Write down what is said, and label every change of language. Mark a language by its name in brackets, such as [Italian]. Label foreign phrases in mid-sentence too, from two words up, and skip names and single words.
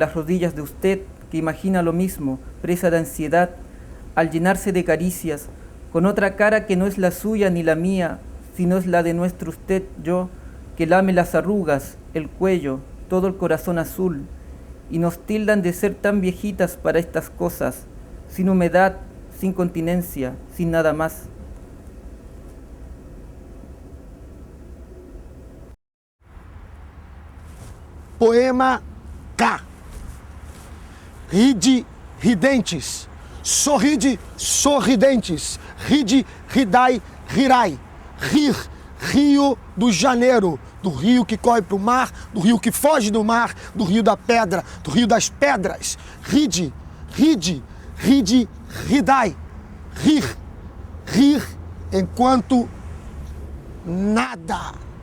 [Spanish] las rodillas de usted, que imagina lo mismo, presa de ansiedad, al llenarse de caricias, con otra cara que no es la suya ni la mía, sino es la de nuestro usted, yo, que lame las arrugas, el cuello, todo el corazón azul, y nos tildan de ser tan viejitas para estas cosas, sin humedad, sin continencia, sin nada más. Poema K. [Italian] Ride, ridentes, sorride, sorridentes, ride, ridai, rirai, [Portuguese] rir, Rio do Janeiro, do rio que corre para o mar, do rio que foge do mar, do rio da pedra, do rio das pedras, ride, ride, ride, ridai, rir, rir, enquanto nada.